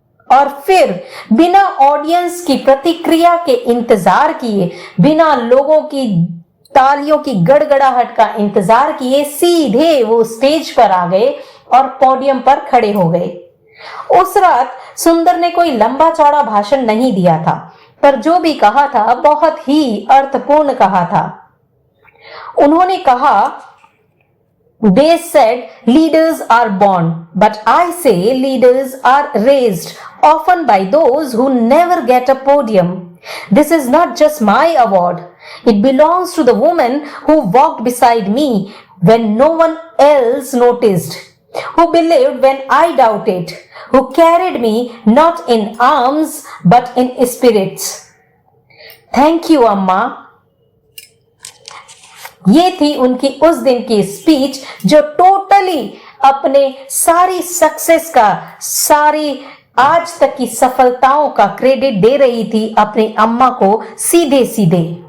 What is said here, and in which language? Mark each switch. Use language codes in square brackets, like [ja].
[hi] और फिर बिना ऑडियंस की प्रतिक्रिया के इंतजार किए, बिना लोगों की तालियों की गड़गड़ाहट का इंतजार किए, सीधे वो स्टेज पर आ गए और पोडियम पर खड़े हो गए। उस रात सुंदर ने कोई लंबा चौड़ा भाषण नहीं दिया था, पर जो भी कहा था बहुत ही अर्थपूर्ण कहा था। उन्होंने कहा, [en] They said leaders are born, but I say leaders are raised, often by those who never get a podium. This is not just my award. It belongs to the woman who walked beside me when no one else noticed, who believed when I doubted, who carried me not in arms but in spirits. Thank you, Amma. [hi] ये थी उनकी उस दिन की speech, जो totally अपने सारी success का, सारी आज तक की सफलताओं का क्रेडिट दे रही थी अपनी अम्मा को सीधे सीधे।